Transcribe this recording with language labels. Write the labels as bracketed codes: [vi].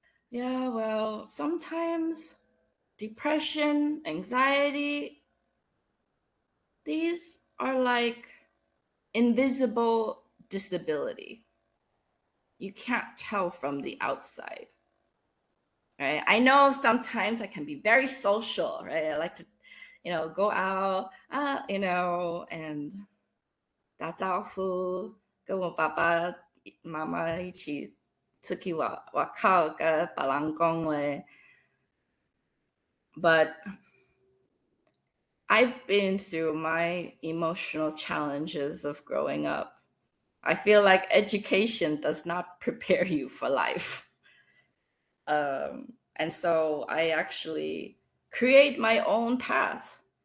[en] Yeah, well, sometimes depression, anxiety, these are like invisible disability. You can't tell from the outside, right? I know sometimes I can be very social, right? I like to, go out, and [zh] 打招呼，跟我爸爸、妈妈一起出去外口跟别人讲话。 [en] But I've been through my emotional challenges of growing up. I feel like education does not prepare you for life. And so I actually create my own path.